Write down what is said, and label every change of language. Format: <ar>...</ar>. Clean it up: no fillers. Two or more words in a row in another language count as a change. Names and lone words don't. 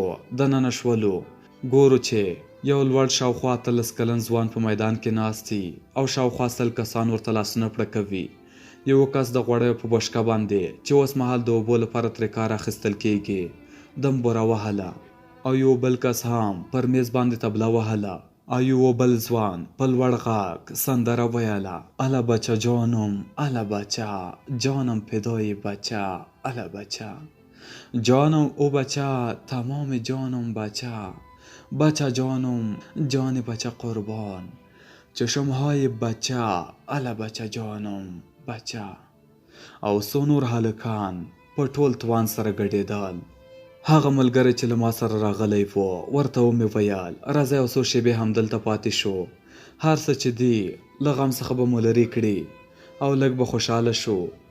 <ps>دننه شولو، ګورو چې یو لوړ شاوخوا 18 کلن ځوان په میدان کې ناست دی او شاوخوا 100 کسان ورته لاسونه پړکوي. یو کس د غوړیو په بشکه باندې چې اوس مهال د اوبو لپاره ترې کار اخیستل کېږي دم بوره وهله، او یو بل کس هم پر میز باندې تبله وهله، او یو بل ځوان په لوړ غږ سندره ویله:</ps> <fa>اله بچه جانم، اله بچه جانم فدای بچه، اله بچه جانم او بچه تمام جانم بچه، بچه جانم جان بچه قربان، چشمهای بچه اله بچه جانم بچه.</fa> <ps>او څو نور هلکان په ټول توان سره ګډېدل. هغه ملګری چې له ما سره راغلی و ورته ومې ویل راځه یو څو شېبې همدلته پاتې شو، هر څه چې دي له غم څخه به مو لرې کړي او لږ به خوشحاله شو.</ps>